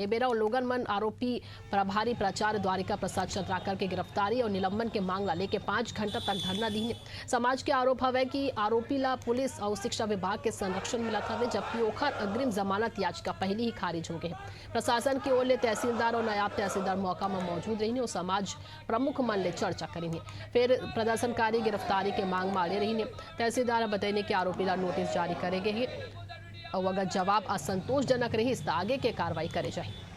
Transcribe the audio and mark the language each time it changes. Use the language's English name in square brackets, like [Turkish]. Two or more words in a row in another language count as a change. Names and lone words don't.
[Chhattisgarhi] बेरा लोगन मन आरोपी प्रभारी प्राचार्य द्वारिका प्रसाद चंद्राकर के गिरफ्तारी और निलंबन के मांग ला लेके 5 घंटा तक धरना दी। समाज के आरोप हवे कि आरोपी ला पुलिस और शिक्षा विभाग के संरक्षण मिलत हवे, जबकि ओखर अग्रिम जमानत याचिका पहले ही खारिज हो गए। प्रशासन की ओर ले तहसीलदार और नायब तहसीलदार मौका में मौजूद रही और समाज प्रमुख मन ले चर्चा करी। फिर प्रदर्शनकारी गिरफ्तारी के मांग मारे रही। तहसीलदार बताने के आरोपी ला नोटिस जारी करेंगे ही और अगर जवाब असंतोषजनक रही तो आगे के कार्रवाई करे जाए।